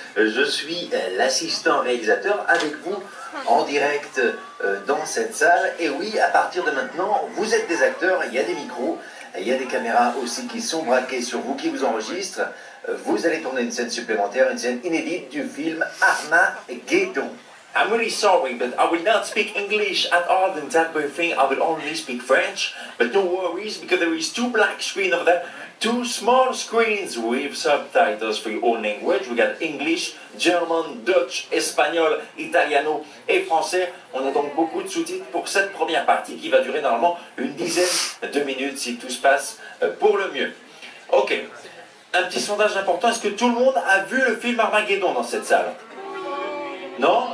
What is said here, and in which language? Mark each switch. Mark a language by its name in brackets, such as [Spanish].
[French] Je suis l'assistant réalisateur avec vous en direct dans cette salle. Et oui, à partir de maintenant, vous êtes des acteurs, il y a des micros, il y a des caméras aussi qui sont braquées sur vous, qui vous enregistrent. Vous allez tourner une scène supplémentaire, une scène inédite du film Armageddon. [English] I'm really sorry, but I will not speak English at all in that briefing. I will only speak French. But no worries, because there is two black screens over there, two small screens with subtitles for all language. We got English, German, Dutch, Espagnol, Italiano et Français. [French] On a donc beaucoup de sous-titres pour cette première partie qui va durer normalement une dizaine de minutes si tout se passe pour le mieux. Ok. Un petit sondage important, est-ce que tout le monde a vu le film Armageddon dans cette salle? Non?